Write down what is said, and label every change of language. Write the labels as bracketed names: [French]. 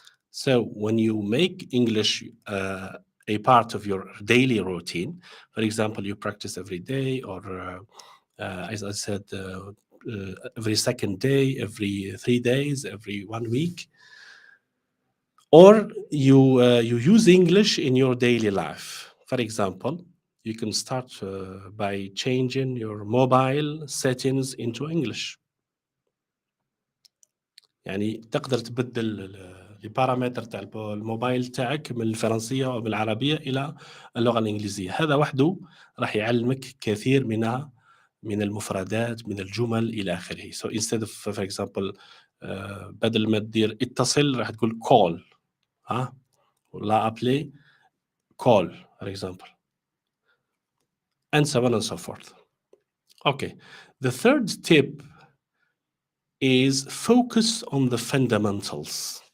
[English] So when you make English a part of your daily routine, for example, you practice every day, or as I said, every second day, every 3 days, every 1 week, or you use English in your daily life. For example, you can start by changing your mobile settings into English. [Arabic] يعني تقدر تبدل البارامتر تاع الموبايل تاعك من الفرنسية أو من العربية إلى اللغة الإنجليزية. هذا وحده راح يعلمك كثير من المفردات، من الجمل إلى آخره. [English] So instead of, for example, [Arabic] بدل ما تدير اتصل راح تقول call. ولا [English] appeler, call, for example. And so on and so forth. Okay. The third tip is focus on the fundamentals.